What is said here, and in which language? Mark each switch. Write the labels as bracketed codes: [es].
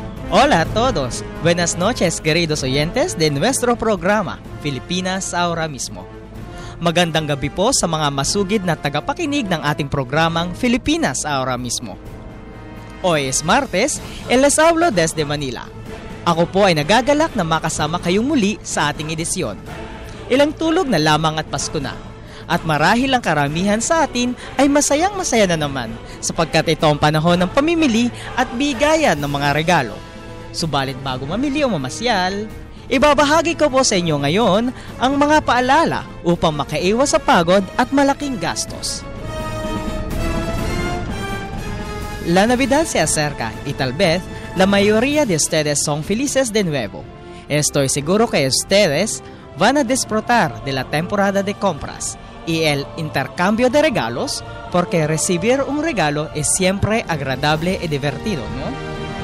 [es] Hola a todos. Buenas noches, queridos oyentes de nuestro programa Filipinas ahora mismo. [tl] Magandang gabi po sa mga masugid na tagapakinig ng ating programang Filipinas ahora mismo. [es] Hoy es Martes, el les hablo desde Manila. [tl] Ako po ay nagagalak na makasama kayong muli sa ating edisyon. Ilang tulog na lamang at Pasko na. At marahil ang karamihan sa atin ay masayang-masaya na naman sapagkat ito ang panahon ng pamimili at bigayan ng mga regalo. Subalit bago mamili o mamasyal, ibabahagi ko po sa inyo ngayon ang mga paalala upang makaiwas sa pagod at malaking gastos. [es] La Navidad se acerca y tal vez la mayoría de ustedes son felices de nuevo. Estoy seguro que ustedes van a disfrutar de la temporada de compras y el intercambio de regalos porque recibir un regalo es siempre agradable y divertido, ¿no?